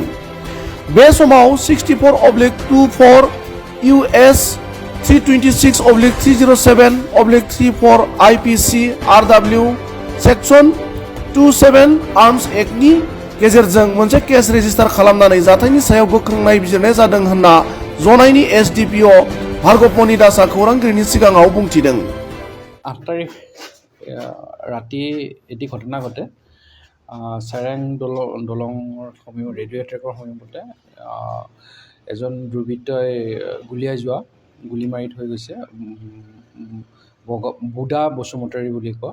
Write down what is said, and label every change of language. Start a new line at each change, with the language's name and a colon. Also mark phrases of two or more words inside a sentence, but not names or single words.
Bodo: बे समाव 64/24 US 326/307/34 IPC RW सेक्सन 27 आर्म्स एक्टनि गेजेरजों मोनसे केस रेजिस्टार खालामनानै जाथायनि सायाव गोख्रों नायबिजिरनाय जादों होनना जनायनि SDPO भार्गवपनि दासआ खौरांगिरिनि सिगाङाव बुंथिदों।
Assamese: 8 তাৰিখ ৰাতি এটি ঘটনা ঘটে। চেৰেং দলঙৰ সমীপত ৰেডিঅ' ট্ৰেকৰ সমীপতে এজন দুৰ্বৃত্তই গুলি মাৰি থৈ গৈছে। বোদা বসুমতাৰী বুলি কয়।